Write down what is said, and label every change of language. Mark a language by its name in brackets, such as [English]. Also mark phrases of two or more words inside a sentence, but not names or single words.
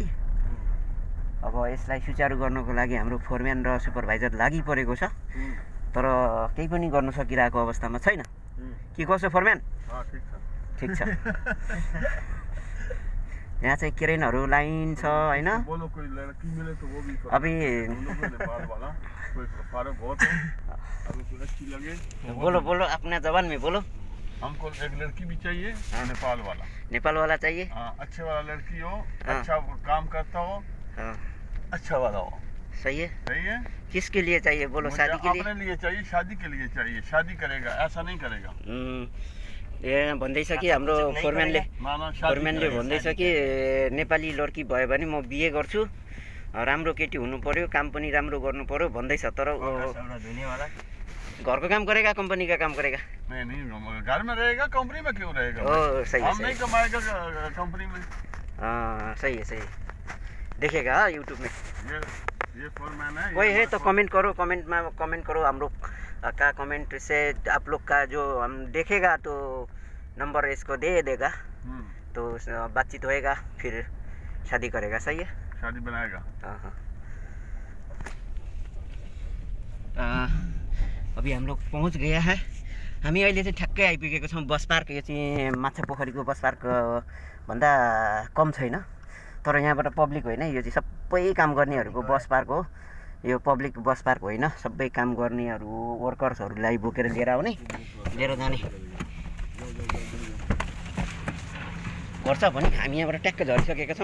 [Nepali] अब यसलाई सुचारू गर्नको लागि हाम्रो फोरम्यान र सुपरभाइजर लागि परेको छ, तर केही पनि गर्न सकिरहेको अवस्थामा छैन। के कसो फोरम्यान? ठिक छ। यहाँ चाहिँ क्रेनहरू लाइन छ होइन। [Hindi] अभी बोलो अपना जबान में बोलो। हमको एक लड़की भी चाहिए, नेपाल वाला चाहिए। अच्छे वाला लड़की हो, अच्छा काम करता हो, अच्छा वाला हो। सही है। सही है। किसके लिए चाहिए बोलो? शादी के लिए? अपने लिए चाहिए, शादी के लिए चाहिए। शादी करेगा, ऐसा नहीं करेगा। [Nepali] यहाँ भन्दैछ कि हाम्रो फोरम्यानले भन्दैछ कि नेपाली लड्की भयो भने म बिहे गर्छु, राम्रो केटी हुनु पर्यो, काम पनि राम्रो गर्नु पर्यो भन्दैछ। [Hindi] तर घरको काम करेगा, कंपनी का काम करेगा? नहीं, घर में रहेगा, कंपनी में क्यों रहेगा? सही है। हम नहीं कमाएगा कंपनी में। सही है। देखेगा यूट्यूब में। ये फोरमैन है। कोई है तो कमेंट करो, कमेंट करो। हम लोग का कमेंट से आप लोग का जो हम देखेगा तो नंबर इसको दे देगा, तो बातचीत होएगा, फिर शादी करेगा। सही है। शादी बनाएगा। अभी हम लोग पहुँच गया है। [Nepali] हामी अहिले चाहिँ ठ्याक्कै आइपुगेको छौँ [English] bus park. [Nepali] यो चाहिँ माछा पोखरीको [English] bus park [Nepali] भन्दा कम छैन, तर यहाँबाट पब्लिक होइन, यो चाहिँ सबै काम गर्नेहरूको [English] bus park [Nepali] हो। यो [English] public bus park [Nepali] होइन, सबै काम गर्नेहरू वर्कर्सहरूलाई बोकेर लिएर आउने, लिएर जाने गर्छ भने हामी यहाँबाट ट्याक्क झरिसकेका छौँ।